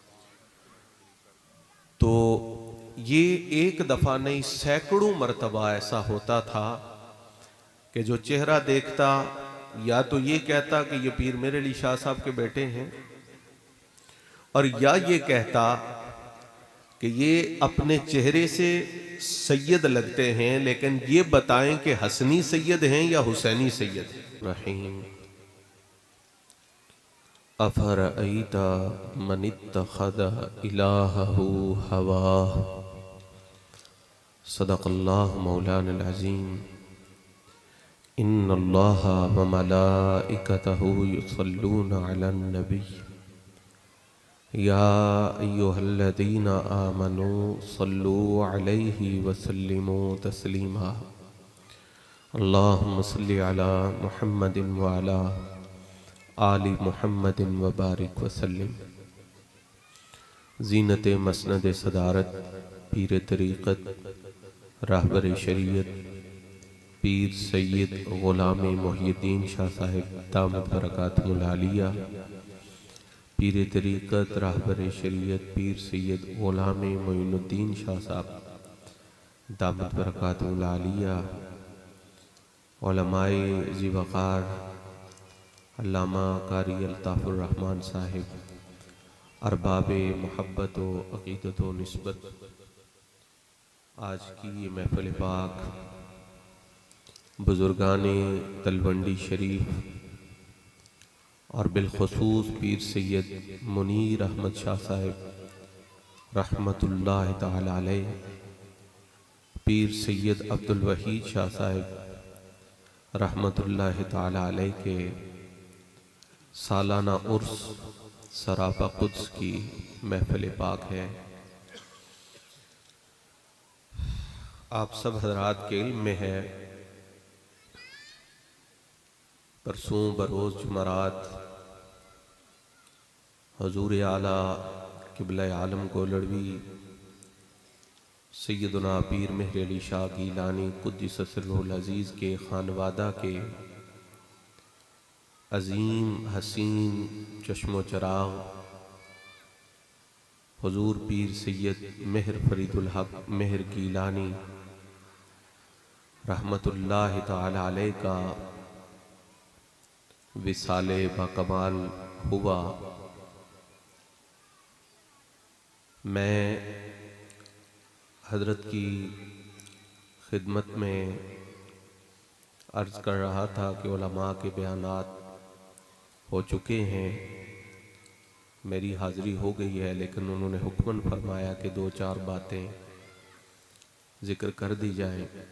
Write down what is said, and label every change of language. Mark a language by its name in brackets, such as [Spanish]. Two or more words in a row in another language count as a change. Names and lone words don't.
[Urdu] تو یہ ایک دفعہ نہیں، سینکڑوں مرتبہ ایسا ہوتا تھا کہ جو چہرہ دیکھتا یا تو یہ کہتا کہ یہ پیر مہر علی شاہ صاحب کے بیٹے ہیں، اور یا یہ کہتا کہ یہ اپنے چہرے سے سید لگتے ہیں، لیکن یہ بتائیں کہ حسنی سید ہیں یا حسینی سید ہیں. [Arabic] رحيم أفرأيت من اتخذ إلهه هواه. صدق الله مولانا العظيم. إن الله وملائكته يصلون على النبي يا أيها الذين آمنوا صلوا عليه وسلموا تسليما. اللهم صل على محمد وعلى آل محمد وبارك وسلم. [Urdu] زینت مسند صدارت پیر طریقت رہبر شریعت پیر سید غلام محی الدین شاہ صاحب [Arabic] دامت برکاتہم العالیہ, [Urdu] پیر طریقت رہبر شریعت پیر سید غلام معین الدین شاہ صاحب [Arabic] دامت برکاتہم العالیہ, [Urdu] علمائے ذی وقار علامہ قاری الطاف الرحمٰن صاحب، ارباب محبت و عقیدت و نسبت، آج کی یہ محفل پاک بزرگان تلونڈی شریف اور بالخصوص پیر سید منیر احمد شاہ صاحب [Arabic] رحمۃ اللہ تعالیٰ علیہ, [Urdu] پیر سید عبدالوحید شاہ صاحب [Arabic] رحمۃ اللہ تعالیٰ علیہ [Urdu] کے سالانہ عرس سراپا قدس کی محفل پاک ہے. آپ سب حضرات کے علم میں ہے، پرسوں بروز جمعرات حضور اعلیٰ قبلہ عالم گولڑوی سیدنا پیر مہر علی شاہ گیلانی [Arabic] قدس سرہ العزیز [Urdu] کے خانوادہ کے عظیم حسین چشم و چراغ حضور پیر سید مہر فرید الحق مہر گیلانی [Arabic] رحمۃ اللہ تعالیٰ علیہ [Urdu] کا وصال باکمال ہوا. میں حضرت کی خدمت میں عرض کر رہا تھا کہ علما کے بیانات ہو چکے ہیں، میری حاضری ہو گئی ہے، لیکن انہوں نے حکماً فرمایا کہ دو چار باتیں ذکر کر دی جائیں.